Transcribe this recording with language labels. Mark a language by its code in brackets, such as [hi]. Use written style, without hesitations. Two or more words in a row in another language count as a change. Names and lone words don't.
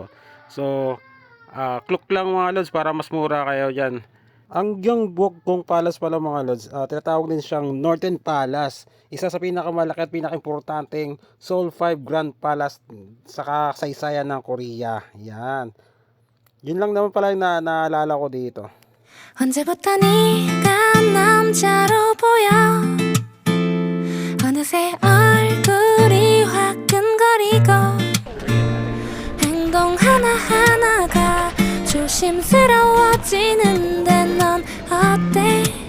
[tl] So, click lang mga lods para mas mura kayo dyan. Ang Gyeongbok kong palace pala mga lods, tinatawag din siyang Northern Palace. Isa sa pinakamalaki at pinakaimportanteng Seoul 5 Grand Palace sa kasaysayan ng Korea. Yan. Yun lang naman pala yung naalala ko dito. [ko] 언제부터 네가 남자로 보여 어느새 얼굴이 화끈거리고 행동 하나하나가 조심스러워지는데 넌 어때